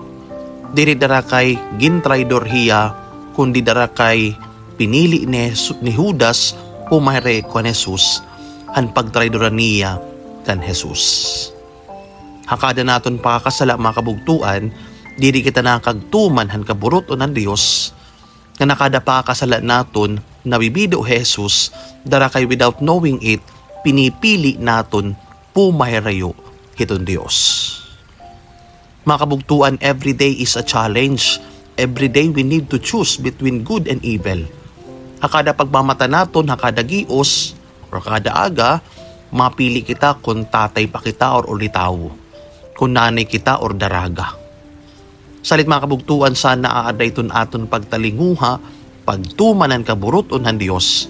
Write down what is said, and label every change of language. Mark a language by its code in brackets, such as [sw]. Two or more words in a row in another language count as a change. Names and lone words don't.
[war] Diri dara kay gintraidor hiya, kundi dara kay pinili ni Judas pumahire kan Jesus, han pagtraidora niya kan Jesus. Hakada naton pakakasala mga kabugtuan, diri kita nakagtuman han kaburuton han Dios, nga nakada pakakasala naton nabibido Jesus, dara kay [en] without knowing it, [war] pinipili naton pumahirayo hiton Dios. Mga kabugtuan, [en] every day is a challenge. Every day we need to choose between good and evil. [war] Hakada pagmamata naton, hakada gios, or kada aga, mapili kita kung tatay pa kita or ulitaw, kung nanay kita or daraga. Salit mga kabugtuan, sana aaday ton aton pagtalinguha, pagtumanan kaburuton han Dios.